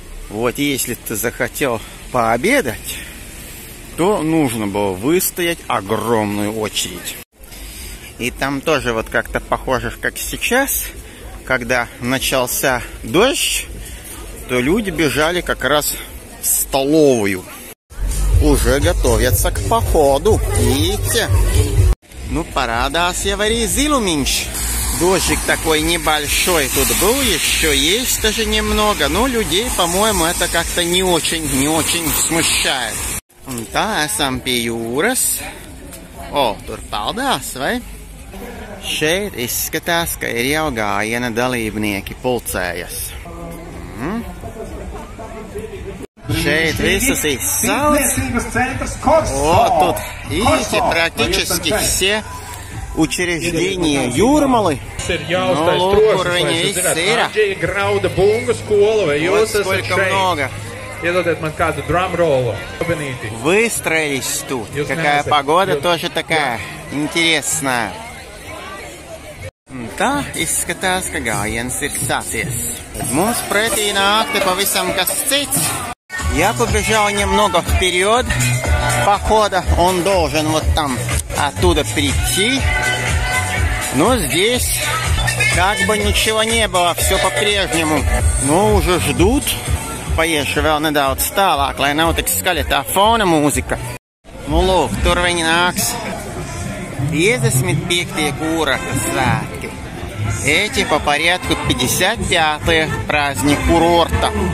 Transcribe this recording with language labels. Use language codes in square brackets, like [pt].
[ru] Вот если ты захотел пообедать, то нужно было выстоять огромную очередь. И там тоже вот как-то похоже, как сейчас, когда начался дождь, то люди бежали как раз в столовую. уже готовятся к походу. Видите? [lv] Ну, парадās jau arī zilumiņš. [ru] Дождик такой небольшой тут был, еще есть даже немного. Но людей, по-моему, это как-то не очень смущает. [lv] Un tā esam pie jūras. O, tur peldās, vai? Šeit izskatās, ka ir jau gājiena dalībnieki pulcējas. Šeit visus izsauc. [ru] O, тут, видите, практически все учреждения Jūrmali. [lv] Nu, lūk, kur viņi visi ir. [ru] Вот сколько много. [lv] Iedodiet man kādu drumrollu. [ru] Выстроились тут. Какая погода тоже такая интересная. [lv] Tā izskatās, ka gājiens ir sācies. Mums pretī nāk te pavisam kas cits. [ru] Я побежал немного вперед похода. Он должен вот там оттуда прийти. Но здесь как бы ничего не было. Все по-прежнему. Но уже ждут. [lv] Paiešu vēl nedaudz tālāk, lai nav tik skaļa tā fona mūzika. Nu, lūk, tur viņi nāks. 55-tie [ru] курорта [lv] svētki. [ru] Эти по порядку 55-е праздник курорта.